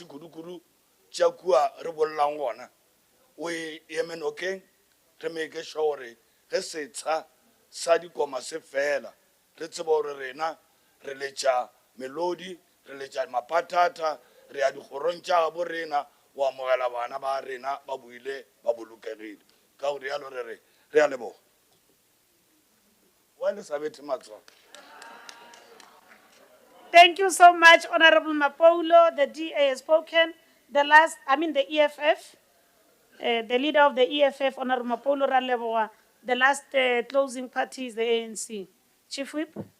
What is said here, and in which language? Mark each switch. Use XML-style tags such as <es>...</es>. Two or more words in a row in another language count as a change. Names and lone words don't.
<nso>kudu-kudu tša kua re bolelang gona o e eme nokeng re</nso> <en>make sure</en> <nso>gore ge setsha sa dikoma se fela re tseba gore rena re letša melodi re letša mapatata re ya dikgorong tša gabo rena o amogela bana ba rena ba buile ba bolokegile ka gore yalo re a leboga wa Elizabeth Matsoa.</nso> <en>Thank you so much, Honorable Mapoulo. The DA has spoken. The EFF, the leader of the EFF, Honorable Mapoulo Raleboa. The last closing party is the ANC. Chief Whip.</en>